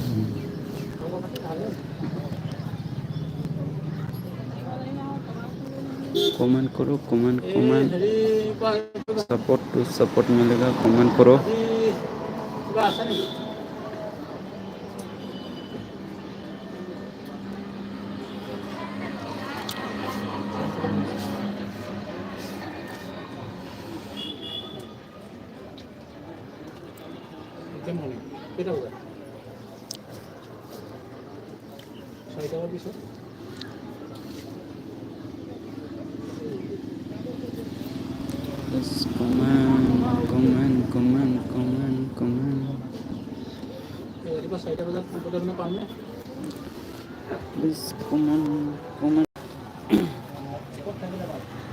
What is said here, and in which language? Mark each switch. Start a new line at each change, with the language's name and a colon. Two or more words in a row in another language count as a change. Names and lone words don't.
Hindi: कमेंट करो
English: comment comment support to support
Hindi: मिलेगा कमेंट करो
Assamese: কিবা আছে নেকি কেইটা বজাত 6টা বজাৰ পিছত
English: please comment comment comment comment
Assamese: ৰাতিপুৱা 4টা বজাত মানে পামনে
English: please comment comment
Assamese: ক'ত থাকিলে পাম